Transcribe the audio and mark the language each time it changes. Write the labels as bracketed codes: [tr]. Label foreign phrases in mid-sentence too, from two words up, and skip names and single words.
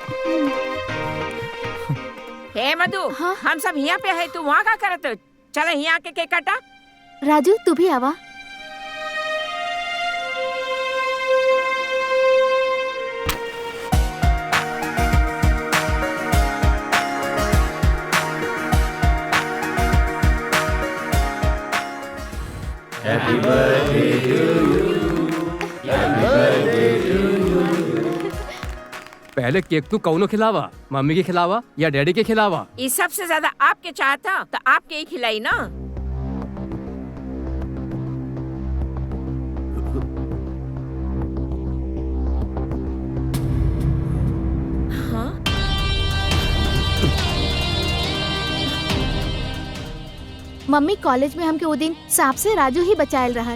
[bho] हे मधु, हम सब यहाँ पे है, तू वहाँ का करत? चल यहाँ के केक काटा। राजू तू भी आवा। [en] Happy birthday to you. Happy birthday to you. [bho] पहले केक तू कौनो खिलावा, मम्मी के खिलावा या डैडी के खिलावा? इस सबसे ज्यादा आपके चाहता तो आपके ही खिलाई ना। मम्मी कॉलेज में हमके वो दिन सांप से राजू ही बचायल रहा।